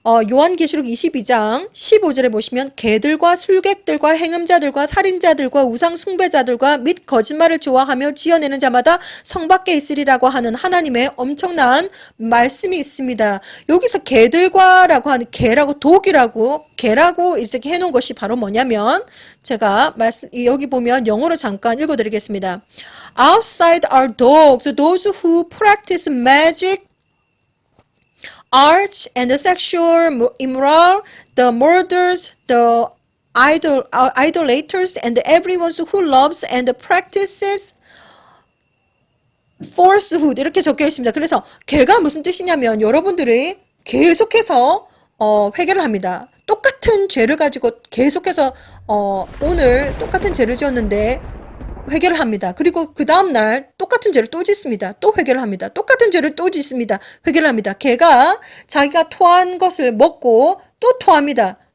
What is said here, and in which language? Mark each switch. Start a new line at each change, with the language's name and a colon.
Korean: 요한계시록 22장 15절에 보시면 개들과 술객들과 행음자들과 살인자들과 우상 숭배자들과 및 거짓말을 좋아하며 지어내는 자마다 성 밖에 있으리라고 하는 하나님의 엄청난 말씀이 있습니다. 여기서 개들과라고 하는 개라고 독이라고 개라고 이렇게 해놓은 것이 바로 뭐냐면 제가 여기 보면 영어로 잠깐 읽어드리겠습니다.
English: Outside are dogs, those who practice magic, arts, and the sexual immoral, the murderers, the idolaters, and everyone who loves and practices falsehood
Korean: 이렇게 적혀 있습니다. 그래서 개가 무슨 뜻이냐면 여러분들이 계속해서 회개를 합니다. 똑같은 죄를 가지고 계속해서 오늘 똑같은 죄를 지었는데 회개를 합니다. 그리고 그 다음날 똑같은 죄를 또 짓습니다. 또 회개를 합니다. 똑같은 죄를 또 짓습니다. 회개를 합니다. 개가 자기가 토한 것을 먹고 또 토합니다.